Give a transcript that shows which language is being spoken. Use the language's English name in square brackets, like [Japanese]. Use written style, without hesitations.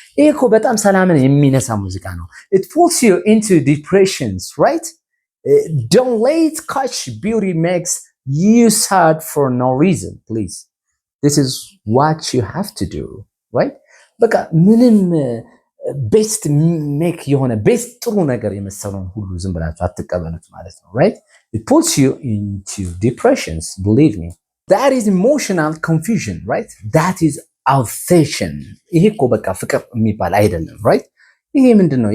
[Amharic] ይሄ እኮ በጣም ሰላምን የሚነሳ ሙዚቃ ነው። [English] It pulls you into depressions, right? Don't let catch beauty makes you sad for no reason, please. This is what you have to do, right? [Amharic] በቃ ምንም ቤስት ሜክ የሆነ ቤስት ጥሩ ነገር የመሰለውን ሁሉ ዝም ብላችሁ አትቀበሉት ማለት ነው, right? [English] It puts you into depressions, believe me. That is emotional confusion, right? That is obsession. [Amharic] ይሄ እኮ በቃ ፍቅር የሚባል አይደለም, right? ይሄ ምንድነው?